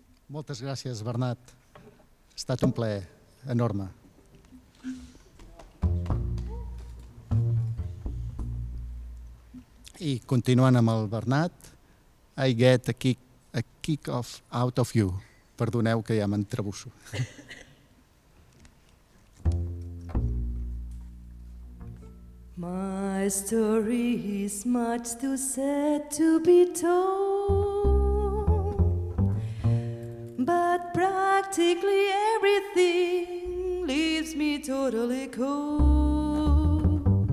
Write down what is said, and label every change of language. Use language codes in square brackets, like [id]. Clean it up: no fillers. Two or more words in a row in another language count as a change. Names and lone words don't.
[ca] Moltes gràcies, Bernat. Ha estat un plaer enorme. I continuant amb el Bernat, I get a kick out of you. Perdoneu que ja m'entrebusso. [en] My story is much too sad to be told, but practically everything leaves me totally cold.